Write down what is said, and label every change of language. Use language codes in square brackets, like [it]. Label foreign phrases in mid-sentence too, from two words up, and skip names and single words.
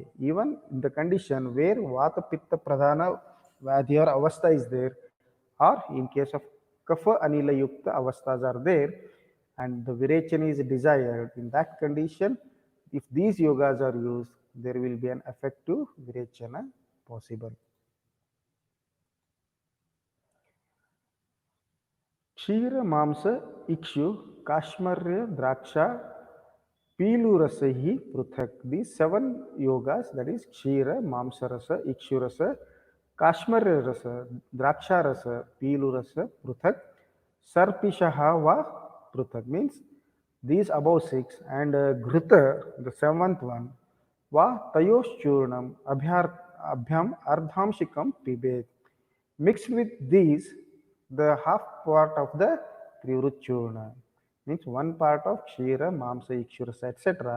[en] Even in the condition where [sa] Vata Pitta Pradhana Vadhi [en] or Avastha is there, or in case of [sa] Kapha Anila Yukta Avasthas [en] are there, and the Virechana is desired, in that condition, if these yogas are used, there will be an effective Virechana possible. [sa] Kshira Mamsa Ikshu Kashmarya Draksha Pilurasahi Pruthak. [en] These 7 yogas, that is [sa] Kshira, Mamsarasa, Ikshurasa, Kashmara Rasa, Draksha Rasa, Pilurasa, Pruthak, Sarpishaha va Pruthak, [en] means these above 6, and Ghruta, the 7th one, [sa] va Tayoshchurnam Abhyam Ardhamshikam Pibet. [en] Mixed with these, the half part of the Trivrutchurna, means one part of [sa] Kshira, Mamsa, Ikshurasa, [en] etc.